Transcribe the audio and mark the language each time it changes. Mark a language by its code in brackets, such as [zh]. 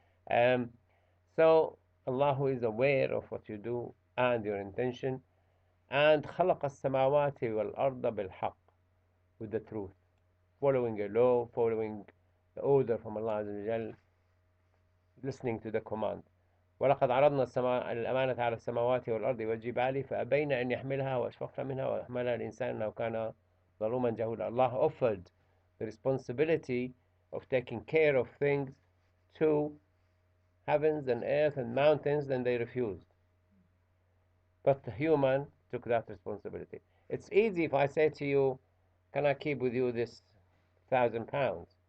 [en] Um, so Allah is aware of what you do and your intention. And [ar] خلق السماوات والأرض بالحق, [en] with the truth, following a law, following the order from Allah Azza wa Jal, listening to the command. [ar] ولقد عرضنا الأمانة على السماوات والأرض والجبال فأبين أن يحملها وأشفقن منها وحملها الإنسان إنه كان ظلوما جهولا. [en] Allah offered the responsibility of taking care of things to heavens and earth and mountains, then they refused. But the human took that responsibility. It's easy if I say to you, can I keep with you this £1,000?